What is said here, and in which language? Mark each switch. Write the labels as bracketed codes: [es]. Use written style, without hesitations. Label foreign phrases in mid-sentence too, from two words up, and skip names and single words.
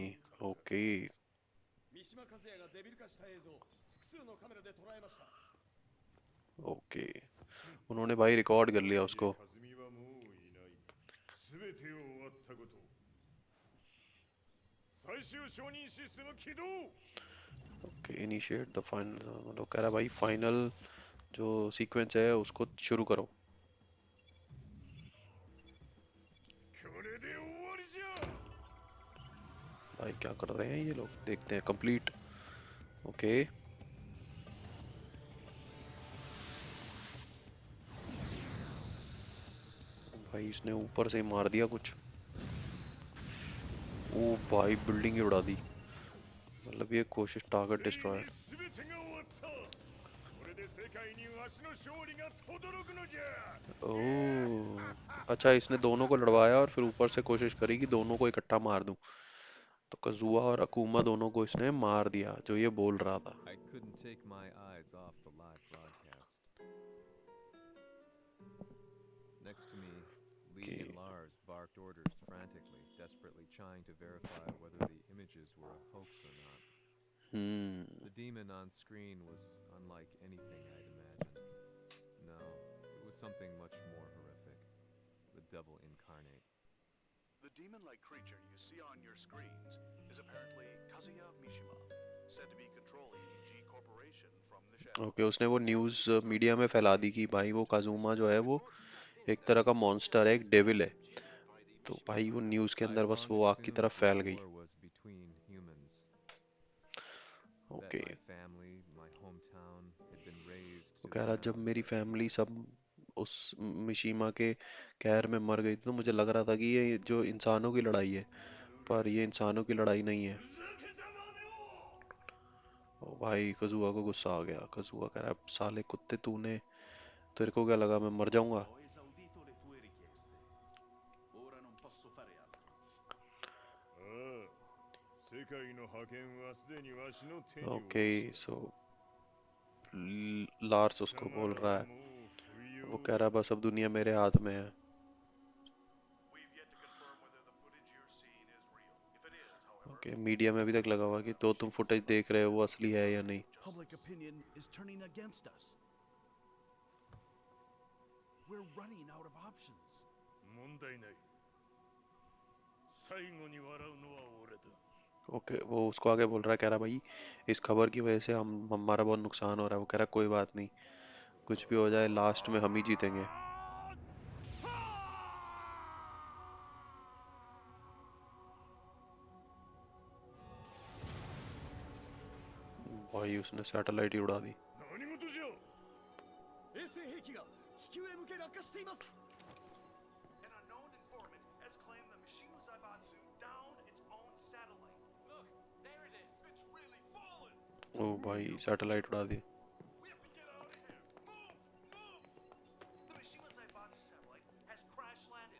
[hi] ओके। [ja] 三島和也がデビル化した映像複数のカメラで捉えました。 [hi] ओके, उन्होंने भाई रिकॉर्ड कर लिया उसको। [ja] カズミはもういない。すべてを終わったこと。最終承認システム起動。 [en] Okay, initiate the final. [hi] मतलब कह रहा भाई फाइनल जो सीक्वेंस है उसको शुरू करो। [ja] これで終わりじゃ。 [hi] भाई क्या कर रहे हैं ये लोग, देखते हैं। [en] Complete. Okay. [hi] भाई इसने ऊपर से ही मार दिया कुछ। ओ भाई बिल्डिंग ही उड़ा दी। मतलब ये कोशिश [en] target destroyed. [ja] すべてが終わった。これで世界にわしの勝利が轟くのじゃ。 [hi] ओह अच्छा, इसने दोनों को लड़वाया और फिर ऊपर से कोशिश करी कि दोनों को इकट्ठा मार दूं। तो कजुआ और अकुमा दोनों को इसने मार दिया, जो ये बोल रहा था। [en] I couldn't take my eyes off the live broadcast. Next to me, Lee Okay. and Lars barked orders frantically, desperately trying to verify whether the images were a hoax or not. The demon on screen was unlike anything I'd imagined. No, it was something much more horrific. The devil incarnate. The demon-like creature you see on your screens is apparently Kazuya Mishima, said to be controlling G Corporation from the shadows. [hi] ओके, उसने वो [en] news media [hi] में फैला दी कि भाई वो काजुमा जो है वो एक तरह का मॉन्स्टर है, एक डेविल है। तो भाई वो न्यूज़ के अंदर [en] I'd [hi] बस [en] long [hi] वो आग की [en] assumed [hi] तरफ [en] this [hi] फैल गई। [en] war was between humans. That [hi] ओके, [en] my family, my hometown, had been razed [hi] वो [en] to [hi] कह [en] the [hi] रहा जब [en] ground. [hi] मेरी फैमिली सब उस मिशीमा के कहर में मर गई थी तो मुझे लग रहा था कि ये जो इंसानों की लड़ाई है, पर ये इंसानों की लड़ाई नहीं है। ओ भाई कजुआ को गुस्सा आ गया। कजुआ कह रहा है साले कुत्ते, तूने, तेरे को क्या लगा मैं मर जाऊंगा? [it] Ho esaudito le tue richieste. Ora non posso fare altro. [ja] ああ、世界の覇権はすでにわしの手に落ち [en] okay, so [hi] लार्स उसको बोल रहा है, वो कह रहा है बस अब दुनिया मेरे हाथ में है। [en] We've yet to confirm whether the footage you're seeing is real. If it is, [hi] ओके, मीडिया में अभी तक लगा हुआ कि तो तुम फुटेज देख रहे हो वो असली है या नहीं। [en] Public opinion is turning against us. We're running out of options. [ja] 問題ない。最後に笑うのは俺だ。 [hi] ओके, वो उसको आगे बोल रहा है, कह रहा भाई इस खबर की वजह से हमारा बहुत नुकसान हो रहा है। वो कह रहा कोई बात नहीं, कुछ भी हो जाए लास्ट में हम ही जीतेंगे। भाई उसने सैटेलाइट ही उड़ा दी। [ja] 何事じゃ。衛星兵器が地球へ向け落下しています。 [en] An unknown informant has claimed the Mishima Zaibatsu downed its own satellite. Look, there it is. It's really fallen. [hi] ओ भाई सैटेलाइट उड़ा दी। [en] We have to get out of here. Move! Move! The Mishima Zaibatsu satellite has crash landed.